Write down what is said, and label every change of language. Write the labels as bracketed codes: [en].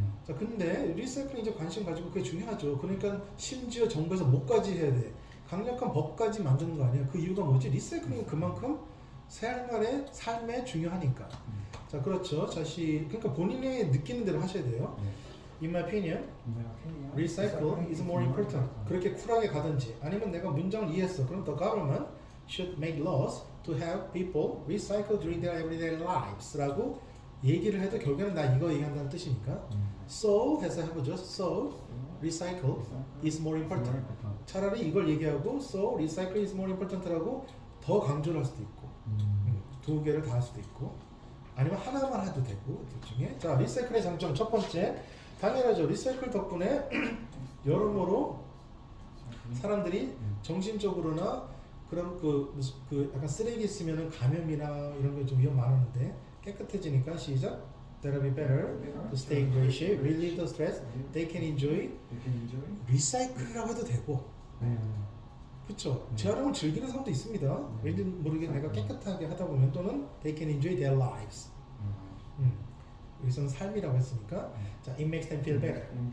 [ko] 자, 근데 리사이클링 이제 관심 가지고 그게 중요하죠. 그러니까 심지어 정부에서 뭐까지 해야 돼? 강력한 법까지 만드는 거 아니야? 그 이유가 뭐지? 리사이클링은 그만큼 삶에 중요하니까. 자, 그렇죠. 그러니까 본인이 느끼는 대로 하셔야 돼요. [en] In my opinion, recycle is more important. [ko] 그렇게 쿨하게 가든지 아니면 내가 문장을 이해했어. 그럼 [en] the government should make laws to help people recycle during their everyday lives.라고 [ko] 얘기를 해도 결국에는 나 이거 얘기한다는 뜻이니까. So 해서 해보죠. [en] So recycle is more important. [ko] 차라리 이걸 얘기하고 [en] so recycle is more important [ko] 라고 더 강조를 할 수도 있고 두 개를 다 할 수도 있고 아니면 하나만 해도 되고 둘 중에. 자, 리사이클의 장점 첫 번째 당연하죠. 리사이클 덕분에 여러모로 사람들이 정신적으로나 그런 그 약간 쓰레기 있으면은 감염이나 이런 거 좀 위험 많았는데 깨끗해지니까 시작. [en] That'll be better to stay in great shape, relieve the stress. They can enjoy. [ko] 리사이클이라고 해도 되고, 그렇죠. 재활용을 즐기는 사람도 있습니다. 왠지 모르게 내가 깨끗하게 하다 보면 또는 [en] they can enjoy their lives. [ko] 여기서는 삶이라고 했으니까, 자, [en] it makes them feel better.